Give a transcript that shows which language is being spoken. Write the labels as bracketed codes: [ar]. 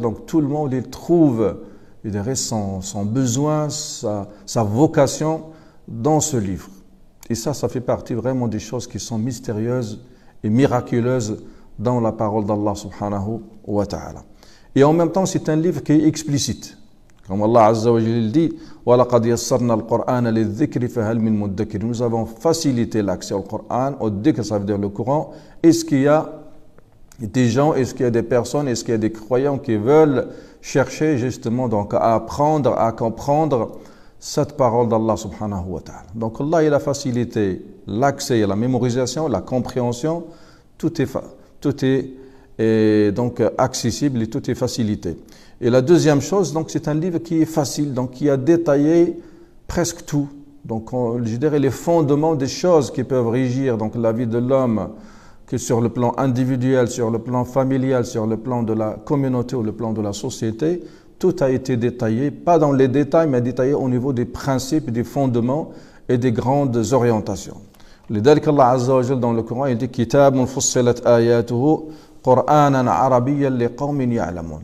[fr] Donc tout le monde, il trouve, je dirais, son besoin, sa vocation dans ce livre. Et ça fait partie vraiment des choses qui sont mystérieuses et miraculeuses dans la parole d'Allah subhanahu wa ta'ala. Et en même temps, c'est un livre qui est explicite. Comme Allah Azza wa Jalla dit, [ar] وَلَقَدْ يَسَّرْنَا الْقُرْآنَ لِلذِّكْرِ فَهَلْ مِن مُدَّكِرٍ. [fr] Nous avons facilité l'accès au Coran, au dhikr, ça veut dire le Coran. Est-ce qu'il y a des gens, est-ce qu'il y a des personnes, est-ce qu'il y a des croyants qui veulent chercher justement donc à apprendre, à comprendre cette parole d'Allah subhanahu wa ta'ala. Donc Allah, il a facilité l'accès à la mémorisation, la compréhension, tout est donc accessible et tout est facilité. Et la deuxième chose, donc c'est un livre qui est facile, donc qui a détaillé presque tout. Donc je dirais les fondements des choses qui peuvent régir donc la vie de l'homme, que sur le plan individuel, sur le plan familial, sur le plan de la communauté ou le plan de la société, tout a été détaillé, pas dans les détails, mais détaillé au niveau des principes, des fondements et des grandes orientations. [ar] لذلك الله عز وجل [fr] dans le Coran, il dit [ar] كتاب فصلت آياته قرآنا عربيا لقوم يعلمون.